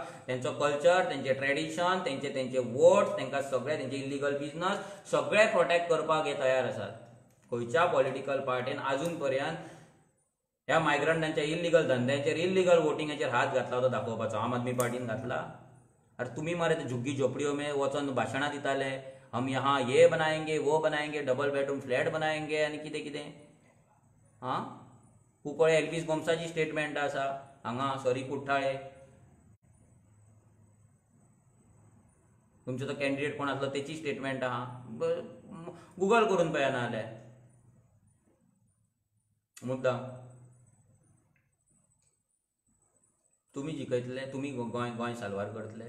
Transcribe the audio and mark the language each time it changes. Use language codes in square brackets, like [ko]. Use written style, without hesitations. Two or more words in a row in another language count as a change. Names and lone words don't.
[kok] तेंचो कल्चर, तेंचे ट्रेडिशन, तेंचे वोट्स, तेंकां सगळे तेंचे [en] illegal business [kok] सगळे प्रोटेक्ट करपाक हे तयार आसात. खंयच्या पॉलिटिकल पार्टीन आजून पर्यंत ह्या मायग्रंटांच्या इल्लिगल धंद्यांचेर, इल्लिगल वोटिंगाचेर हात घातला तो दाखोवपाचो. आम आदमी पार्टीन घातला. अरे तुम्ही मरे ते [hi] झुग्गी झोपड़ियों में [kok] वचन भाशणां दिताले. [hi] हम यहाँ ये बनाएंगे, वो बनाएंगे, [en] double bedroom flat [hi] बनाएंगे [kok] आनी कितें कितें. हां कुंकळे एल्विस गोमसाची स्टेटमेंट आसा हांगा. सॉरी कुठ्ठाळे तुमचो तो कॅन्डिडेट कोण आसलो तेची स्टेटमेंट आहा. गुगल करून पळया ना जाल्यार. मुद्दाम तुमी जिखयतले, तुमी गोंय साल्वार करतले.